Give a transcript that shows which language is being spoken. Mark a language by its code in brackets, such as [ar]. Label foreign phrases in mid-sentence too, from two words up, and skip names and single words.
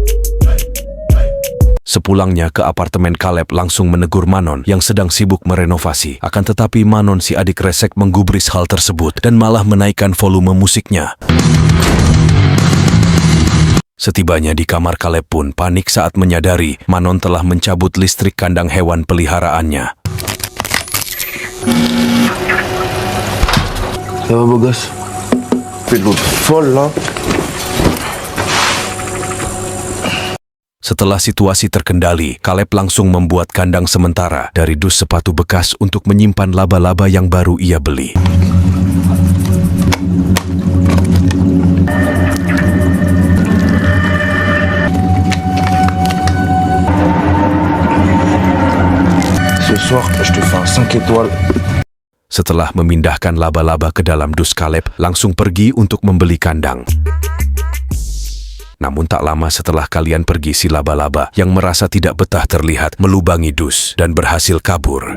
[id] Sepulangnya ke apartemen, Caleb langsung menegur Manon yang sedang sibuk merenovasi. Akan tetapi Manon, si adik resek, menggubris hal tersebut dan malah menaikkan volume musiknya. Setibanya di kamar, Caleb pun panik saat menyadari Manon telah mencabut listrik kandang hewan peliharaannya. [fr] Ça va, beau gosse? Fais de l'eau folle là. [id] Setelah situasi terkendali, Caleb langsung membuat kandang sementara dari dus sepatu bekas untuk menyimpan laba-laba yang baru ia beli. [fr] Ce soir, je te fais un 5 étoiles. [id] Setelah memindahkan laba-laba ke dalam dus, Caleb langsung pergi untuk membeli kandang. Namun tak lama setelah kalian pergi, si laba-laba yang merasa tidak betah terlihat melubangi dus dan berhasil kabur.